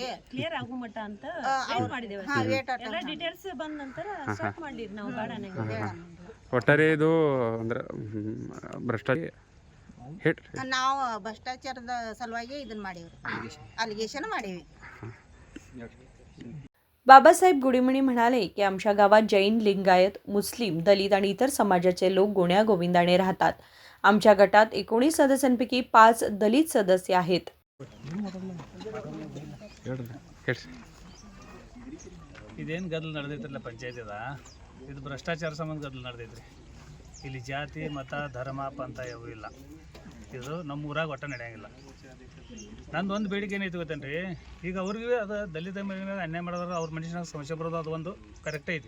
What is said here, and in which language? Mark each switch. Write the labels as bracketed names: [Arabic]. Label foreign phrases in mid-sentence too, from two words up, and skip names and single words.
[Kannada] ಕ್ಲಿಯರ್ ಆಗೋ ಮಟ್ಟ ಅಂತ ಡೀಟೇಲ್ಸ್ ಬಂದ ನಂತರ ಸ್ಟಾರ್ಟ್ ಮಾಡಿದ್ವಿ ನಾವು. ಒಟ್ಟಾರೆ ಇದು ಅಂದ್ರೆ ಭ್ರಷ್ಟಾಚಾರ, ನಾವು ಭ್ರಷ್ಟಾಚಾರದ ಸಲುವಾಗಿ ಇದನ್ನ ಮಾಡೀವ್ರಿ, ಅಲಿಗೇಷನ್ ಮಾಡೀವಿ. [Marathi] बाबासाहेब गुडिमणी म्हणाले की आमच्या गावात जैन, लिंगायत, मुस्लिम, दलित आणि इतर समाजाचे लोक गुण्यागोविंदाने राहतात. आमच्या गटात 19 सदस्यांपैकी 5 दलित सदस्य आहेत. [Kannada] ಇದೇನು ಗದ್ದಲ ನಡೆದೈತ್ರಲ್ಲ ಪಂಚಾಯತಿದ ಇದು ಭ್ರಷ್ಟಾಚಾರ ಸಂಬಂಧ ಗದ್ದಲ ನಡೆದೈತ್ರಿ. ಇಲ್ಲಿ ಜಾತಿ ಮತ ಧರ್ಮ ಪಂಥ ಯಾವೂ ಇಲ್ಲ. ಇದು ನಮ್ಮ ಊರಾಗ ಒಟ್ಟ ನಡೆಯಂಗಿಲ್ಲ. ನಂದು ಒಂದು ಬೇಡಿಕೆ ಏನೈತಿ ಗೊತ್ತೇನ್ರಿ, ಈಗ ಅವ್ರಿಗೆ ಅದು ದಲಿತ ಮೇಲೆ ಅನ್ಯಾಯ ಮಾಡೋದ್ರ ಅವ್ರ ಮನುಷ್ಯನಾಗ ಸಮಸ್ಯೆ ಬರೋದು ಅದು ಒಂದು ಕರೆಕ್ಟ್ ಐತಿ.